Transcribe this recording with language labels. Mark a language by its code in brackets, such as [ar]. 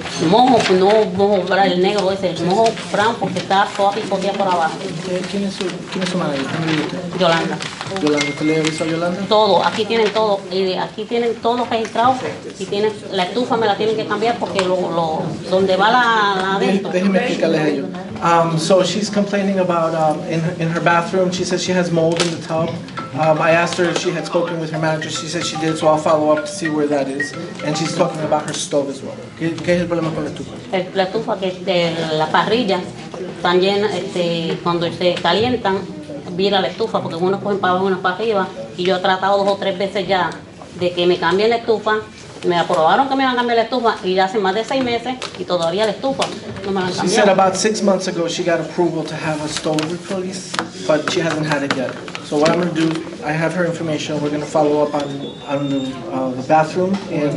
[es] Mojo, no mojo el negro ese, el mojo brown porque está toda picotea por abajo. ¿Quién es su manager? Yolanda. Yolanda, ¿usted le avisó a Yolanda? Todo, aquí tienen todo, y aquí tienen todo registrado, y tienen, la estufa me la tienen que cambiar porque donde va la adentro. Déjeme explicarles a ellos. [en] So she's complaining about in her bathroom, she says she has mold in the tub. I asked her if she had spoken with her manager, she said she did, so I'll follow up to see where that is. And she's talking about her stove as well. [es] ¿Qué es el problema con la estufa? La estufa, la parrilla, están llenas, cuando se calientan, vira la estufa, porque unos cogen para abajo y unos para arriba, y yo he tratado 2 o 3 veces ya de que me cambien la estufa. Me aprobaron que me iban a cambiar la estufa y ya hace más de 6 meses y todavía la estufa no me la han [en] She said [es] cambiado. [en] about 6 months ago she got approval to have a stove replaced, but she hasn't had it yet. So what I'm going to do, I have her information, we're going to follow up on the bathroom and the